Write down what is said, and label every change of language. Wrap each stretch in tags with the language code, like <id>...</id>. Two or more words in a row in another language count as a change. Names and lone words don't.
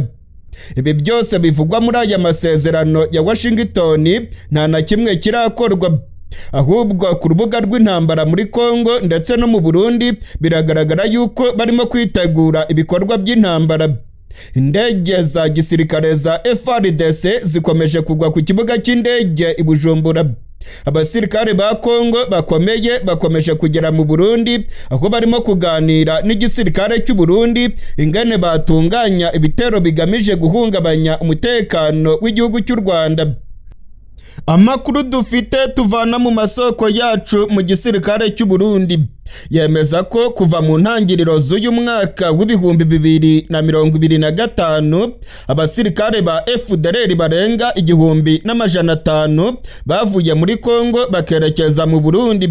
<rw>Ibi byose bivugwa muri aya masezerano ya Washington nta na kimwe kirakorwa, ahubwo ku rubuga rw'intambara muri Congo ndetse no mu Burundi biragaragara yuko barimo kwitegura ibikorwa by'intambara. Indege za gisirikare za FARDC zikomeje kugwa ku kibuga cy'indege i Bujumbura. Abasirikare ba Kongo bakomeye bakomeje kugera mu Burundi aho barimo kuganira n'igisirikare cy'u Burundi ingene batunganya ibitero bigamije guhungabanya umutekano w'igihugu cy'u Rwanda. Amakuru dufite tuvana mu masoko yacu mu gisirikare cy'u Burundi yemeza ko kuva mu ntangiriro z'uyu mwaka w'ibihumbi 2025 abasirikare ba FDLR barenga 1,500 bavuye muri Kongo bakerekeza mu Burundi.</rw>